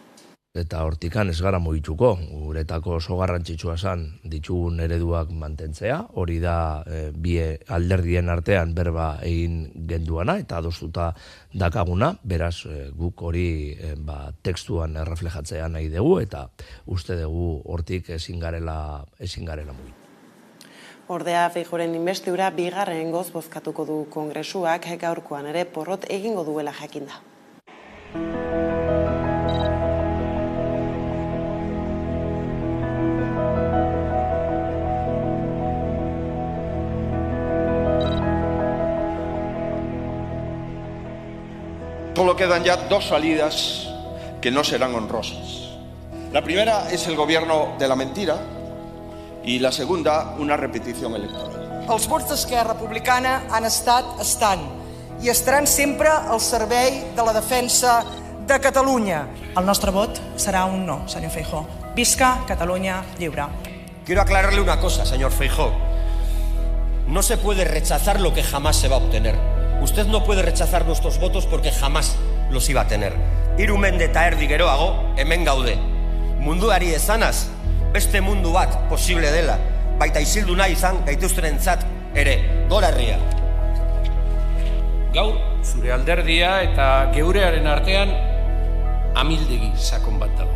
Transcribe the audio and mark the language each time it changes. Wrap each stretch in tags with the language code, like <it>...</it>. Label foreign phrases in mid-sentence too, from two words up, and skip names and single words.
<eu>Eta hortikan ez gara mugituko, guretako oso garrantzitsua zen ditugun ereduak mantentzea, hori da bi alderdien artean berba egin genduana eta adostuta dakaguna, beraz guk hori tekstuan erreflejatzea nahi dugu eta uste dugu hortik ezin garela mugitu. Ordea Feijóoren inbestidura bigarrengoz bozkatuko du Kongresuak, gaurkoan ere porrot egingo duela jakinda.</eu> <es>Solo quedan ya dos salidas que no serán honrosas. La primera es el gobierno de la mentira y la segunda una repetición electoral.</es> <ca>Els vots d'Esquerra Republicana han estan i estaran sempre al servei de la defensa de Catalunya. El nostre vot serà un no, senyor Feijóo. Visca Catalunya lliure.</ca> <es>Quiero aclararle una cosa, señor Feijóo. No se puede rechazar lo que jamás se va a obtener. Usted no puede rechazar nuestros votos porque jamás los iba a tener.</es> <eu>Hiru mende eta erdi geroago, hemen gaude. Munduari esanaz, beste mundu bat posible dela. Baita isildu nahi izan gaituztenentzat ere. Gora herria. Gaur, zure alderdia eta geurearen artean amildegi sakon bat dago.</eu>